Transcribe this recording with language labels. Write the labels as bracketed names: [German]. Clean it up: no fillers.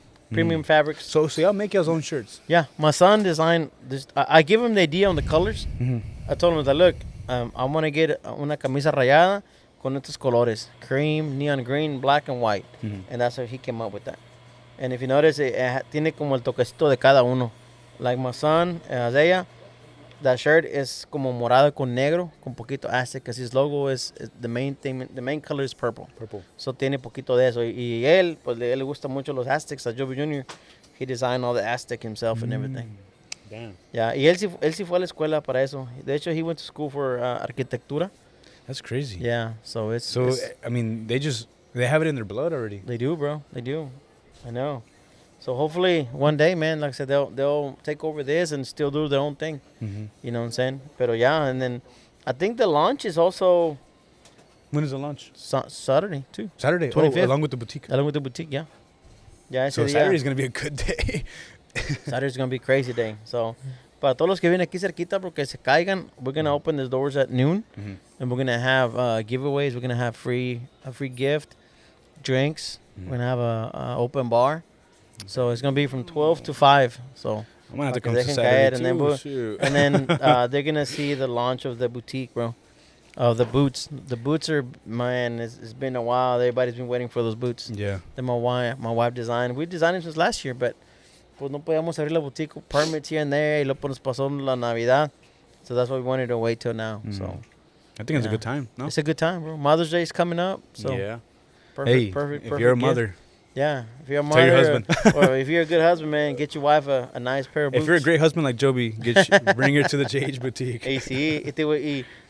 [English] Premium fabrics. So y'all make y'all's own shirts? Yeah, my son designed this. I give him the idea on the colors. I told him that, look, I want to get [Spanish] una camisa rayada con estos colores: [English] cream, neon green, black, and white. And that's how he came up with that. And if you notice, [Spanish] tiene como el toquecito de cada uno. [English] Like my son, Isaiah, that shirt is [Spanish] como morado con negro, con poquito [English] Aztec, because his logo is the main thing. The main color is purple. [Spanish] So tiene poquito de eso. Y él, pues él le gusta mucho los Aztecs. [English] A Joby Jr., he designed all the Aztec himself and everything. Damn. [Spanish] Yeah, y él sí fue a la escuela para eso. De hecho, [English] he went to school for arquitectura. That's crazy. Yeah, so it's... So, I mean, they have it in their blood already. They do, bro. They do. I know. So hopefully one day, man, like I said, they'll take over this and still do their own thing. You know what I'm saying? Pero and then I think the launch is also... When is the launch? Saturday, too. Saturday? 25th. Along with the boutique. Along with the boutique, yeah. Yeah, so Saturday's going to be a good day. Saturday's going to be a crazy day. So, [Spanish] para todos los que vienen aquí cerquita porque se caigan, [English] we're going to open the doors at noon. And we're going to have giveaways. We're going to have a free gift, drinks. We're going to have a open bar. So it's going to be from 12 to 5. So I'm going to have to come to Saturday too. And then they're going to see the launch of the boutique, bro. The boots. The boots are, man, it's been a while. Everybody's been waiting for those boots. Yeah. That my wife designed. We designed them since last year, but [Spanish] pues no podíamos abrir la boutique. [English] Permits here and there. [Spanish] Y luego nos pasó la Navidad. [English] So that's why we wanted to wait till now. So I think it's a good time, no? It's a good time, bro. Mother's Day is coming up. So perfect, if you're a mother. Yeah, if you're a mother, tell your husband. or if you're a good husband, man, get your wife a nice pair of boots. If you're a great husband like Joby, bring her to the JH boutique.